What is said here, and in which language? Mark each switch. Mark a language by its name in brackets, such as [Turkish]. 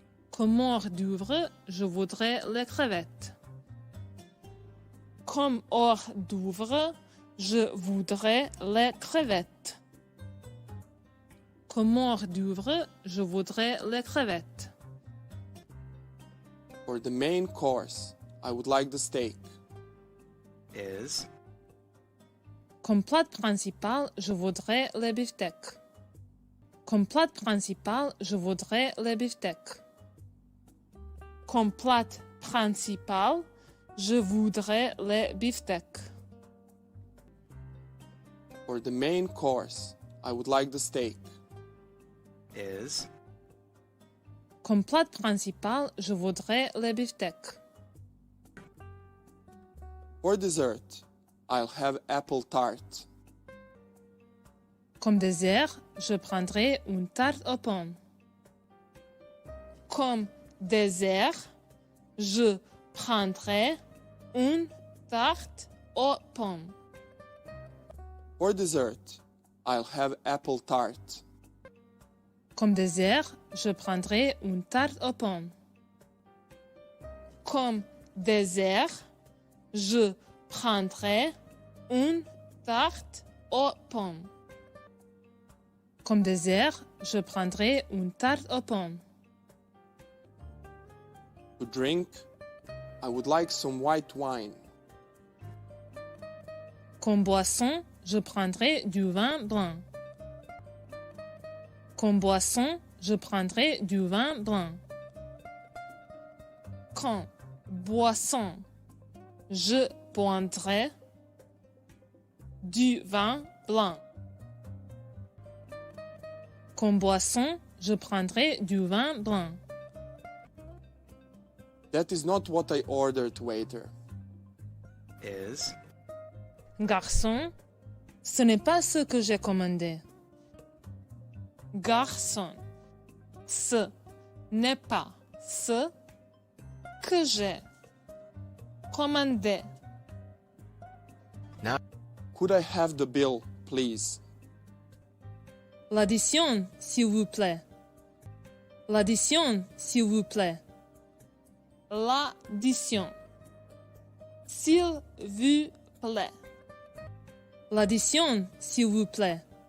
[French] Comme hors d'oeuvre, je voudrais les crevettes. Comme hors d'oeuvre, je voudrais les crevettes. Comme hors d'oeuvre, je voudrais les crevettes. [English] For the main course, I would like the steak. is [French] Comme plat principal, je voudrais les beefsteaks. Comme plat principal, je voudrais les beefsteaks. Comme plat principal, je voudrais les beefsteaks. [English] For the main course, I would like the steak. is [French] Comme plat principal, je voudrais les beefsteaks. [English] For dessert, I'll have apple tart. [French] Comme dessert, je prendrai une tarte aux pommes. Comme dessert, je prendrai une tarte aux pommes. [English] For dessert, I'll have apple tart. [French] Comme dessert, je prendrai une tarte aux pommes. Comme dessert, je prendrai une tarte aux pommes. Comme dessert, je prendrai une tarte aux pommes. [English] To drink, I would like some white wine. [French] Comme boisson, je prendrai du vin blanc. Comme boisson, je prendrai du vin blanc. Comme boisson, je prendrai du vin blanc. Comme boisson, je prendrai du vin blanc. [English] That is not what I ordered, waiter. is [French] Garçon, ce n'est pas ce que j'ai commandé. Garçon, ce n'est pas ce que j'ai commandé. [English] Could I have the bill, please? [French] L'addition, s'il vous plaît. L'addition, s'il vous plaît. L'addition, s'il vous plaît. L'addition, s'il vous plaît.